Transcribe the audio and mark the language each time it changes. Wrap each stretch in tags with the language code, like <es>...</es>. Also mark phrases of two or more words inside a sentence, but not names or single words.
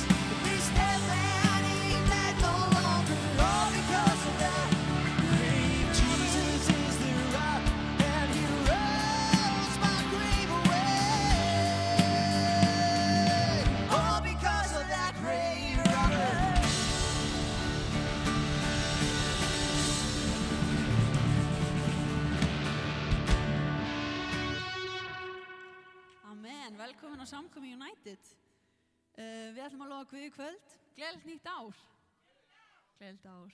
<en>This dead man, he ain't dead no longer, all because of that grave. Jesus is the rock, and he rolls my grave away, all because of that grave robber.</en> <is>Amen, velkomin á Samkomi United. Við ætlum að lofa Guði í kvöld. Gleðilegt nýtt ár. Gleðilegt ár.</is>